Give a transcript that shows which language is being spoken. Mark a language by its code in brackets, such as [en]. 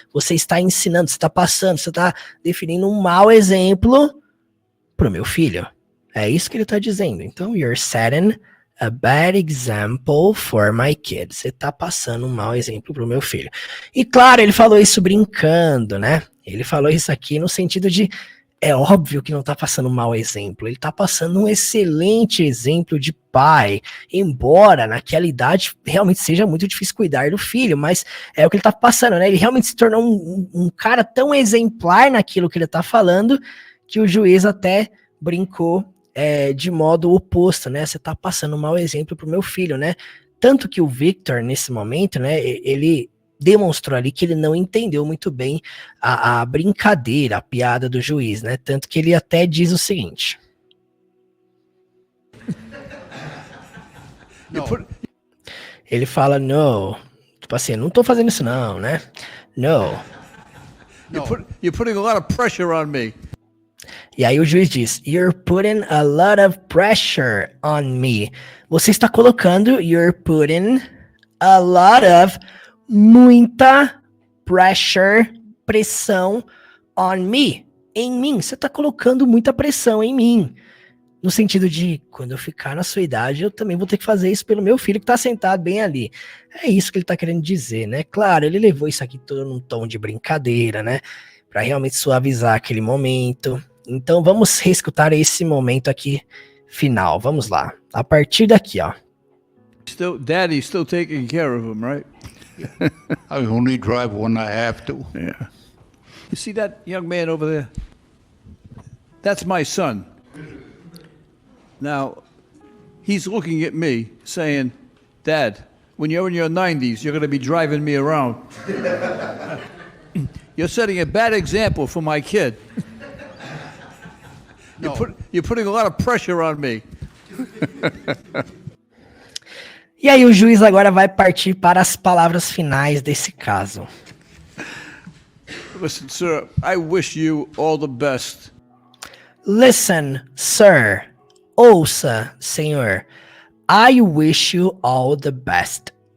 [pt] Você está ensinando, você está passando, você está definindo um mau exemplo para o meu filho. É isso que ele está dizendo. [en] Então, you're setting a bad example for my kid. [pt] Você tá passando um mau exemplo pro meu filho. E claro, ele falou isso brincando, né? Ele falou isso aqui no sentido de, é óbvio que não tá passando um mau exemplo. Ele tá passando um excelente exemplo de pai. Embora naquela idade realmente seja muito difícil cuidar do filho, mas é o que ele tá passando, né? Ele realmente se tornou um cara tão exemplar naquilo que ele tá falando, que o juiz até brincou de modo oposto, né? Você tá passando um mau exemplo pro meu filho, né? Tanto que o Victor, nesse momento, né? Ele demonstrou ali que ele não entendeu muito bem a brincadeira, a piada do juiz, né? Tanto que ele até diz o seguinte. Ele fala, no. Tipo assim, não tô fazendo isso não, né? [en] No. You're putting a lot of pressure on me. [pt] E aí o juiz diz, [en] you're putting a lot of pressure on me. [pt] Você está colocando, [en] you're putting a lot of, [pt] muita [en] pressure, [pt] pressão [en] on me, [pt] em mim. Você está colocando muita pressão em mim. No sentido de, quando eu ficar na sua idade, eu também vou ter que fazer isso pelo meu filho que está sentado bem ali. É isso que ele está querendo dizer, né? Claro, ele levou isso aqui todo num tom de brincadeira, né? Para realmente suavizar aquele momento. Então vamos reescutar esse momento aqui final. Vamos lá. A partir daqui, ó. [en] Daddy's still taking care of him, right? I only drive when I have to. Yeah. You see that young man over there? That's my son. Now, he's looking at me saying, Dad, when you're in your 90s, you're going to be driving me around. You're setting a bad example for my kid. You're putting a lot of pressure on me. [pt] E aí o juiz agora vai partir para as palavras finais desse caso. [en] Listen, sir, I wish you all the best. Listen, sir. [pt] Ouça, senhor. [en] I wish you all the best.